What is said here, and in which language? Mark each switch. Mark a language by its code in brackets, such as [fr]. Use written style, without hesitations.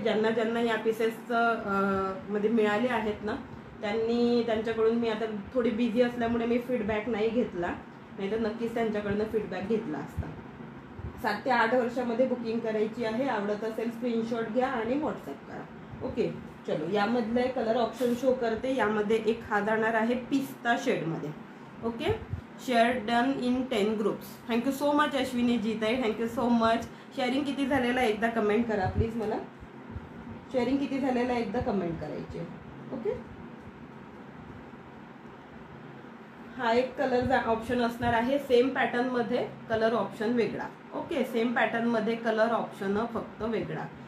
[mr] ज्यांना या पीसेस मध्ये मिळाले आहेत ना, त्यांच्याकडून मी आता थोडी बिझी असल्यामुळे मी फीडबॅक नाही घेतला, नाही तर नक्कीच त्यांच्याकडनं फीडबॅक घेतला असता. 7 ते 8 वर्षामध्ये बुकिंग करायची आहे. आवडत असेल स्क्रीनशॉट घ्या आणि व्हॉट्सअप करा. ओके, चलो यामधले कलर ऑप्शन शो करते. यामध्ये एक हा जाणार आहे पिस्ता शेडमध्ये. Okay, [en] Share done in 10 groups. Thank you so much Ashwini जीताई, thank you so much. [mr] Sharing किती झालेलं आहे एकदा कमेंट करा प्लीज. मला शेअरिंग किती झालेलं आहे एकदा कमेंट करायची. ओके, हा एक कलर ऑप्शन असणार आहे. सेम पॅटर्न मध्ये कलर ऑप्शन वेगळा. ओके, सेम पॅटर्न मध्ये कलर ऑप्शन फक्त वेगळा.